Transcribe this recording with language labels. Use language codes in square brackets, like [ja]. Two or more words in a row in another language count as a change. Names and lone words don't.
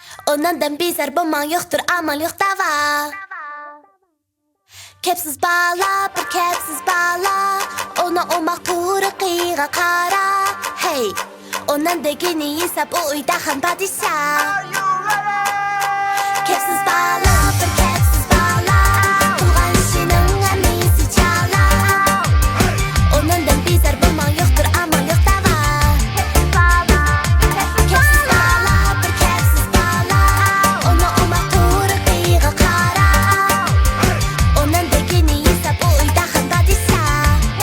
[ug] ئۇنىڭدىن بىزار بولماڭ، يوقتۇر ئامال، يوق داۋا. كەپسىز بالا، بىر كەپسىز بالا، ئۇنىڭ ئوماق تۇرقىغا قارا. [en] Hey! [ug] ئۇنىڭدىكىنى يېسەپ، ئۇ ئۆيدە خان پادىشاھ. [en] Are you ready? [ug] كەپسىز بالا، بىر كەپسىز بالا. تۇغان ئىشىنىڭ ھەممىسى چالا. ئۇنىڭدىن بىزار بولماڭ، يوقتۇر ئامان، يوق داۋا. كەپسىز بالا، بىر كەپسىز بالا. ئۇنىڭ ئوماق تۇرۇقىغا قارا. ئۇنىڭدىكىنى يېسەپ، ئۇ ئۆيدە خان پادىشاھ.